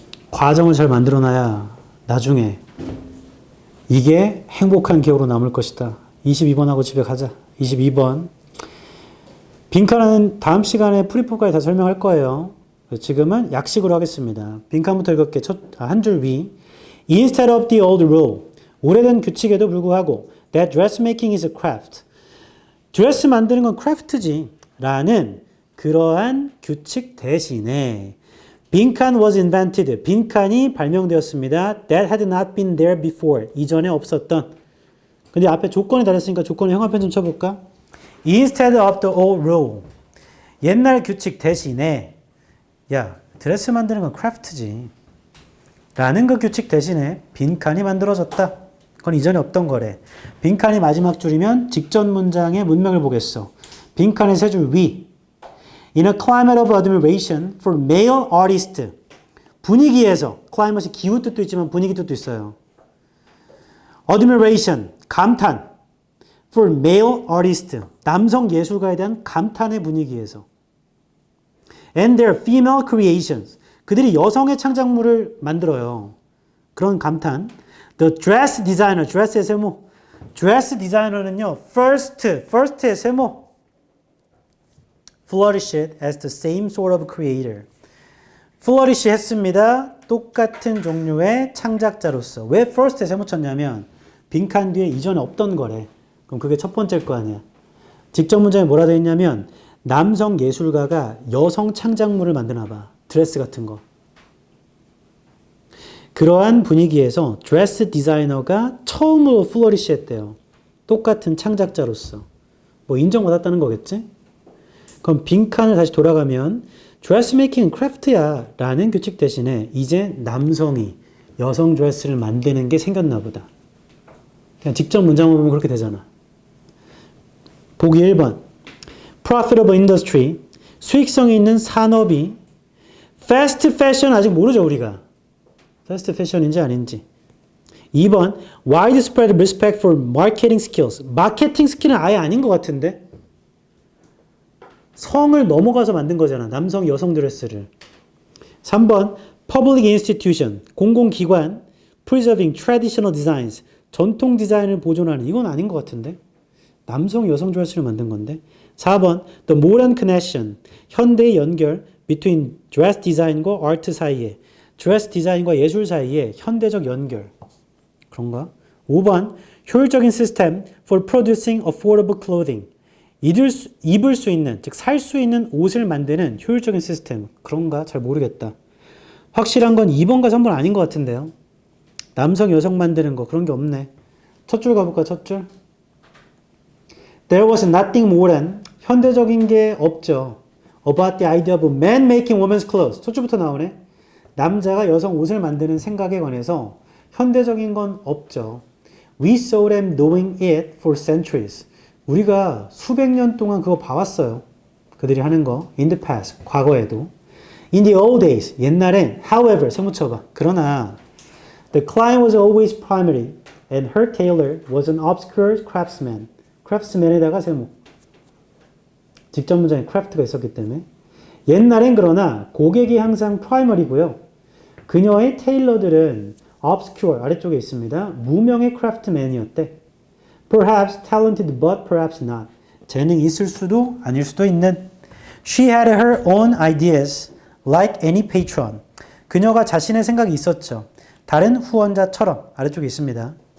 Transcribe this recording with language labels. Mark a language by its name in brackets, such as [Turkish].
[Korean] 과정을 잘 만들어놔야 나중에 이게 행복한 기억으로 남을 것이다. 22번하고 집에 가자. 22번. 빈칸은 다음 시간에 프리포까지 다 설명할 거예요. 지금은 약식으로 하겠습니다. 빈칸부터 읽을게. 한 줄 위. [English] Instead of the old rule. [Korean] 오래된 규칙에도 불구하고 [English] that dressmaking is a craft. [Korean] 드레스 만드는 건 크래프트지. 라는 그러한 규칙 대신에 빈칸 [English] was invented. [Korean] 빈칸이 발명되었습니다. [English] That had not been there before. [Korean] 이전에 없었던. 근데 앞에 조건이 다녔으니까 조건을 형광펜 좀 쳐볼까? [English] Instead of the old rule. [Korean] 옛날 규칙 대신에 야, 드레스 만드는 건 크래프트지. 라는 그 규칙 대신에 빈칸이 만들어졌다. 그건 이전에 없던 거래. 빈칸이 마지막 줄이면 직전 문장의 문맥을 보겠어. 빈칸의 세 줄 위. [English] In a climate of admiration for male artists. [Korean] 분위기에서, climate이 기후 뜻도 있지만 분위기 뜻도 있어요. admiration, 감탄. [English] for male artists. [Korean] 남성 예술가에 대한 감탄의 분위기에서. [English] and their female creations. [Korean] 그들이 여성의 창작물을 만들어요. 그런 감탄. The dress designer, dress의 세모. dress designer는요, first의 세모. [English] flourished as the same sort of creator. [Korean] flourish 했습니다. 똑같은 종류의 창작자로서. 왜 first에 세묻혔냐면 빈칸 뒤에 이전에 없던 거래. 그럼 그게 첫 번째일 거 아니야. 직접 문장에 뭐라 되어 있냐면 남성 예술가가 여성 창작물을 만드나 봐. 드레스 같은 거. 그러한 분위기에서 드레스 디자이너가 처음으로 플러리시 했대요. 똑같은 창작자로서. 뭐 인정받았다는 거겠지? 그럼 빈칸을 다시 돌아가면 드레스메이킹은 크래프트야 라는 규칙 대신에 이제 남성이 여성 드레스를 만드는 게 생겼나 보다. 그냥 직접 문장을 보면 그렇게 되잖아. 보기 1번. [English] profitable industry. [Korean] 수익성이 있는 산업이 fast fashion 아직 모르죠 우리가. fast fashion인지 아닌지. 2번. [English] widespread respect for marketing skills. [Korean] 마케팅 스킬은 아예 아닌 것 같은데. 성을 넘어가서 만든 거잖아. 남성, 여성 드레스를. 3번. public institution. 공공기관. [English] preserving traditional designs. [Korean] 전통 디자인을 보존하는. 이건 아닌 것 같은데. 남성, 여성 드레스를 만든 건데. 4번. [English] the modern connection. [Korean] 현대의 연결. [English] between dress [Korean] design과 art 사이에. 드레스 디자인과 예술 사이에 현대적 연결. 그런가? 5번. 효율적인 시스템 [English] for producing affordable clothing. [Korean] 입을 수 있는, 즉 살 수 있는 옷을 만드는 효율적인 시스템. 그런가? 잘 모르겠다. 확실한 건 2번과 3번 아닌 것 같은데요. 남성, 여성 만드는 거 그런 게 없네. 첫 줄 가볼까? 첫 줄. [English] There was nothing modern. [Korean] 현대적인 게 없죠. [English] About the idea of man making women's clothes. [Korean] 첫 줄부터 나오네. 남자가 여성 옷을 만드는 생각에 관해서 현대적인 건 없죠. [English] We saw them doing it for centuries. [Korean] 우리가 수백 년 동안 그거 봐왔어요. 그들이 하는 거. [English] In the past. [Korean] 과거에도. [English] In the old days. [Korean] 옛날엔. [English] However. [Korean] 세묻혀봐. 그러나 [English] the client was always primary and her tailor was an obscure craftsman. [Korean] craftsman에다가 세모. 직접 문장에 craft가 있었기 때문에. 옛날엔 그러나 고객이 항상 primary고요. 그녀의 테일러들은 obscure 아래쪽에 있습니다. 무명의 craftsman이었대. [English] Perhaps talented but perhaps not. [Korean] 재능이 있을 수도 아닐 수도 있는. [English] She had her own ideas like any patron. [Korean] 그녀가 자신의 생각이 있었죠. 다른 후원자처럼 아래쪽에 있습니다.